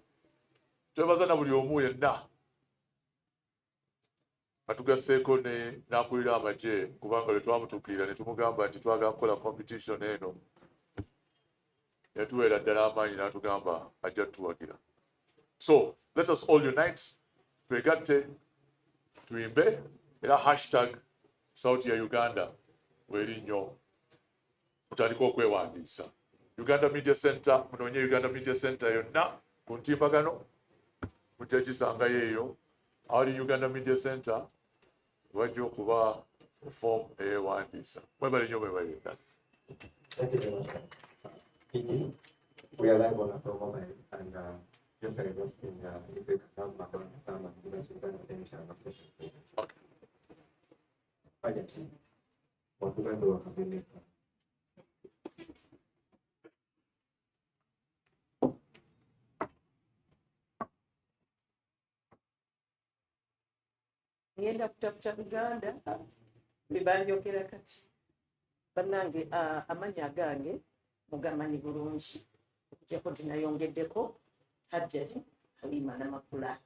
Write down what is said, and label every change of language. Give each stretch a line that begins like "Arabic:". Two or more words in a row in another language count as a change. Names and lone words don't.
Ganda: Twebaza na buli omu yenna atugasseeko n'akulira amagye, kubanga lwe twamutuukirira ne tumugamba nti twagala kukola competition eno, yatuweera ddala amaanyi n'atugamba ajja tuwagira.
English: So let us all unite,
Ganda: twegatte, tuyimbe, era hashtag Sauti ya Uganda werinyo mutandika okwewandiisa. Uganda Media Center, munoonye Uganda Media Center yonna ku ntimbagano mujja gisangayo eyo. Awali Uganda Media Center wajja okuba form eyewandiisa. Mwebale nnyo mwebale ddala.
English: Thank you very much. Indeed, we are live on our mobile and just requesting if we can have my come and give us Uganda attention and appreciation. Okay. Budget. What we can do is we
Ganda: ngenda kutafuta Uganda bwe banjogera kati bannange amannya agange mugamanyi bulungi okujjako tinayongeddeko Hajjati Halima Namakula.